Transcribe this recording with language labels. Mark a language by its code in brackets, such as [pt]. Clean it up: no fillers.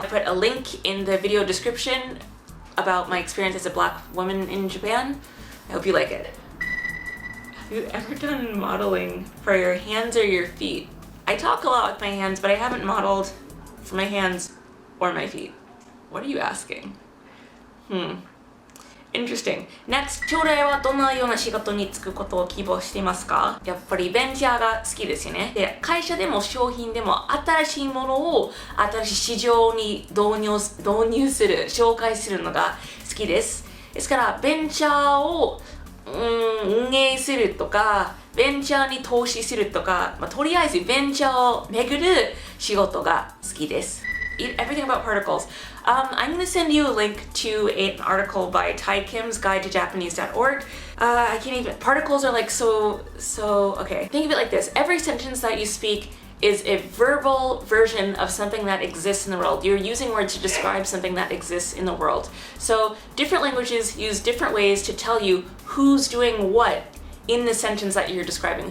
[en] I put a link in the video description about my experience as a black woman in Japan. I hope you like it. Have you ever done modeling for your hands or your feet? I talk a lot with my hands, but I haven't modeled for my hands or my feet. What are you asking? Interesting. Next, [ja] 将来はどのような仕事に就くことを希望していますか？やっぱりベンチャーが好きですよね。で、会社でも商品でも新しいものを新しい市場に導入する、紹介するのが好きです。ですから、ベンチャーを運営するとか、ベンチャーに投資するとか、とりあえずベンチャーを巡る仕事が好きです。 [en] Everything about particles. I'm going to send you a link to an article by Thai Kim's Guide to Japanese.org. I can't even. Particles are like so. Okay. Think of it like this. Every sentence that you speak is a verbal version of something that exists in the world. You're using words to describe something that exists in the world. So different languages use different ways to tell you who's doing what in the sentence that you're describing.